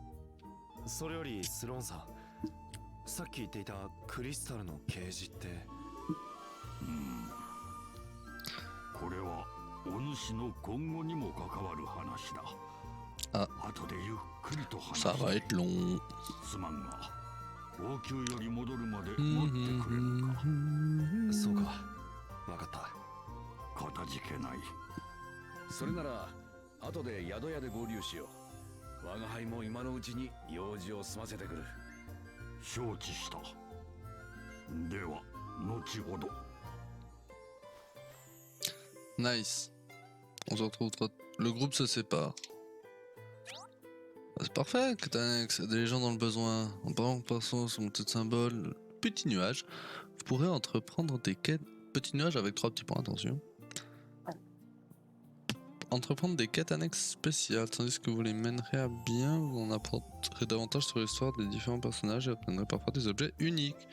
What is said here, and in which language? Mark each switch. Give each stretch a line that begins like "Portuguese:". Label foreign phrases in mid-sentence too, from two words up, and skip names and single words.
Japanese: それよりスローンさん、さっき言っていたクリスタルの啓示って。これはお主の今後にも関わる話だ。あ、後でゆっくりと話
French: Ça va être long.
Japanese: すまんが王宮より戻るまで待ってくれるか。そうか、わかった。かたじけない。それなら後で宿屋で合流しよう。我が輩も今のうちに用事を済ませてくる。承知した。では後ほど。
French: Nice. On se retrouve. Le groupe se sépare. C'est parfait, quête annexe. Des gens dans le besoin. En passant sur mon petit symbole, petit nuage. Vous pourrez entreprendre des quêtes. Petit nuage avec 3 petits points, attention. Entreprendre des quêtes annexes spéciales, tandis que vous les mènerez à bien, vous en apprendrez davantage sur l'histoire des différents personnages et obtiendrez parfois des objets uniques.